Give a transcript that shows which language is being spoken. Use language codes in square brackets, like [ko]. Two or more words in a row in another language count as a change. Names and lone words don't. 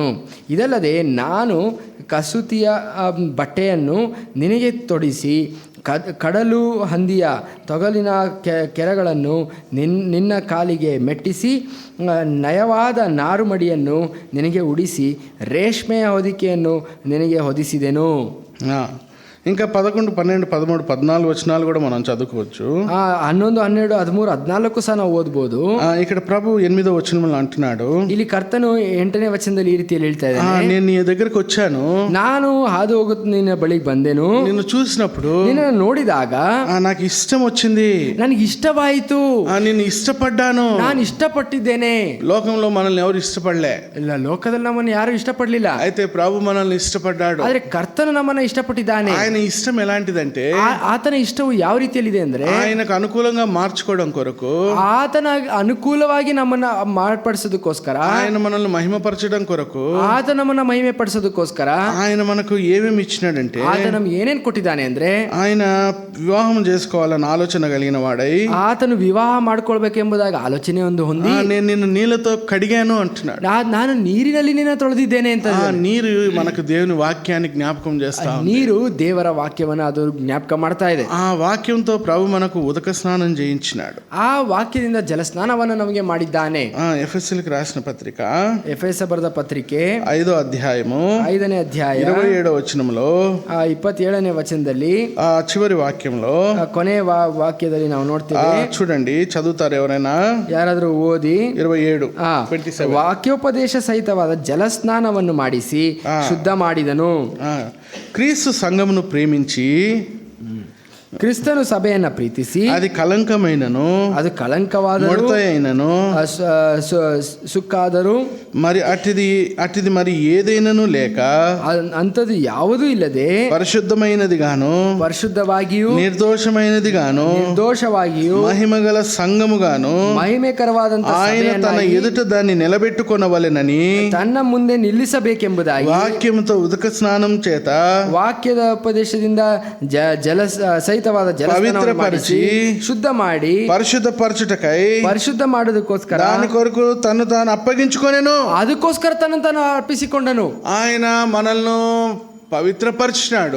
[kn] ಇದಲ್ಲದೆ ನಾನು ಕಸೂತಿಯ ಬಟ್ಟೆಯನ್ನು ನಿನಗೆ ತೊಡಿಸಿ ಕಡಲು ಹಂದಿಯ ತೊಗಲಿನ ಕೆರಗಳನ್ನು ನಿನ್ನ ಕಾಲಿಗೆ ಮೆಟ್ಟಿಸಿ ನಯವಾದ ನಾರುಮಡಿಯನ್ನು ನಿನಗೆ ಉಡಿಸಿ ರೇಷ್ಮೆಯ ಹೊದಿಕೆಯನ್ನು ನಿನಗೆ ಹೊದಿಸಿದೆನು. [te] ఇంకా 11, 12, 13, 14 వచనాలు కూడా మనం చదువుకోవచ్చు. [kn] 11, 12, 13, 14 సಹ ನಾವು ಓದಬಹುದು. [te] ఇక్కడ ప్రభు 8వ వచనంలో అంటున్నాడు. [kn] ಇಲ್ಲಿ ಕರ್ತನು 8ನೇ ವಚನದಲ್ಲಿ ಈ ರೀತಿಯಲ್ಲಿ ಹೇಳ್ತಾ ಇದ್ದಾನೆ. [te] నేను నీ దగ్గరికి వచ్చాను, [kn] ನಾನು ಹಾದು ಹೋಗುತ್ತ ನಿನ್ನ ಬಳಿಗೆ ಬಂದೆನು. [te] నిన్ను చూసినప్పుడు [kn] ನಿನ್ನನ್ನು ನೋಡಿದಾಗ [te] నాకు ఇష్టం వచ్చింది, [kn] ನನಗೆ ಇಷ್ಟವಾಯಿತು, [te] నిన్ను ఇష్టపడ్డాను. [kn] ನಾನು ఇష్టಪಟ್ಟಿದ್ದೇನೆ. [te] లోకంలో మనల్ని ఎవరు ఇష్టపడలే. [kn] ಇಲ್ಲ, ಲೋಕದಲ್ಲಿ ನಮ್ಮನ್ನು ಯಾರು ಇಷ್ಟಪಡಲಿಲ್ಲ. [te] అయితే ప్రభు మనల్ని ఇష్టపడ్డాడు. [kn] ಆದ್ರೆ ಕರ್ತನು ನಮ್ಮನ್ನು ಇಷ್ಟಪಟ್ಟಿದ್ದಾನೆ. [te] ఆయన ఇష్టం ఎలాంటిదంటే [kn] ಆತನ ಇಷ್ಟವು ಯಾವ ರೀತಿಯಲ್ಲಿದೆ ಅಂದ್ರೆ [te] ఆయనకు అనుకూలంగా మార్చుకోవడం కొరకు, [kn] ಆತನ ಅನುಕೂಲವಾಗಿ ನಮ್ಮನ್ನ ಮಾರ್ಪಡಿಸೋದಕ್ಕೋಸ್ಕರ, [te] ఆయన మనల్ని మహిమపరచడం కొరకు, [kn] ಆತ ನಮ್ಮನ್ನ ಮಹಿಮೆ ಪಡಿಸೋದಕ್ಕೋಸ್ಕರ [te] ఆయన మనకు ఏమేమి ఇచ్చినాడంటే [kn] ಆತ ನಮ್ಗೆ ಏನೇನ್ ಕೊಟ್ಟಿದ್ದಾನೆ ಅಂದ್ರೆ [te] ఆయన వివాహం చేసుకోవాలని ఆలోచన కలిగిన వాడై [kn] ಆತನು ವಿವಾಹ ಮಾಡ್ಕೊಳ್ಬೇಕೆಂಬುದಾಗಿ ಆಲೋಚನೆ ಒಂದು ಹೊಂದಿ [te] నేను నిన్ను నీళ్ళతో కడిగాను అంటున్నాడు. [kn] ನಾನು ನೀರಿನಲ್ಲಿ ನಿನ್ನ ತೊಳೆದಿದ್ದೇನೆ ಅಂತ. [te] నీరు మనకు దేవుని వాక్యాన్ని జ్ఞాపకం చేస్తా, [kn] ನೀರು ದೇವರ ವಾಕ್ಯವನ್ನು ಅದು ಜ್ಞಾಪಕ ಮಾಡ್ತಾ ಇದೆ. [te] ఆ వాక్యంతో ప్రభు మనకు ఉదక స్నానం చేయించినాడు. [kn] ಆ ವಾಕ್ಯದಿಂದ ಜಲಸ್ನಾನವನ್ನು ನಮಗೆ ಮಾಡಿದ್ದಾನೆ. [te] ఎఫెసీయులకు రాసిన పత్రిక, [kn] ಎಫೆಸ ಬರೆದ ಪತ್ರಿಕೆ [te] 5వ అధ్యాయము [kn] 5ನೇ ಅಧ್ಯಾಯ [te] 27వ వచనంలో [kn] 27ನೇ ವಚನದಲ್ಲಿ [te] చివరి వాక్యంలో [kn] ಕೊನೆಯ ವಾಕ್ಯದಲ್ಲಿ ನಾವು ನೋಡ್ತೀವಿ. [te] చూడండి, చదువుతారు ఎవరైనా? [kn] ಯಾರಾದ್ರೂ ಓದಿ. 27 ವಾಕ್ಯೋಪದೇಶ ಸಹಿತವಾದ ಜಲಸ್ನಾನವನ್ನು ಮಾಡಿಸಿ ಶುದ್ಧ ಮಾಡಿದನು. [te] క్రీస్తు సంఘమును ప్రేమించి [kn] ಕ್ರಿಸ್ತನು ಸಭೆಯನ್ನ ಪ್ರೀತಿಸಿ [te] అది కలంకమైనను, [kn] ಅದು ಕಳಂಕವಾದರೂ [te] అయినను, [kn] ಸುಕ್ಕಾದರೂ [te] మరి అటిది మరి ఏదైనను లేక [kn] ಅಂಥದ್ದು ಯಾವುದೂ ಇಲ್ಲದೆ [te] పరిశుద్ధమైనది గాను, [kn] ಪರಿಶುದ್ಧವಾಗಿಯೂ [te] నిర్దోషమైనది గాను, [kn] ನಿರ್ದೋಷವಾಗಿಯೂ [te] మహిమగల సంఘము గాను [kn] ಮಹಿಮೆಕರವಾದಂತಹ [te] ఆయన తన ఎదుట దాన్ని నిలబెట్టుకొనవలెనని [kn] ತನ್ನ ಮುಂದೆ ನಿಲ್ಲಿಸಬೇಕೆಂಬುದಾಗಿ [te] వాక్యముతో ఉదక స్నానం చేత [kn] ವಾಕ್ಯದ ಉಪದೇಶದಿಂದ ಜಲ ಸಹಿತವಾದ [te] పవిత్రపరిచి [kn] ಶುದ್ಧ ಮಾಡಿ [te] పరిశుద్ధపరచుటకై [kn] ಪರಿಶುದ್ಧ ಮಾಡೋದಕ್ಕೋಸ್ಕರ [te] దాని కొరకు తను తాను అప్పగించుకొనెను. [kn] ಅದಕ್ಕೋಸ್ಕರ ತನ್ನನ್ನು ತಾನು ಅರ್ಪಿಸಿಕೊಂಡನು. [te] ఆయన మనల్ని పవిత్రపరిచినాడు,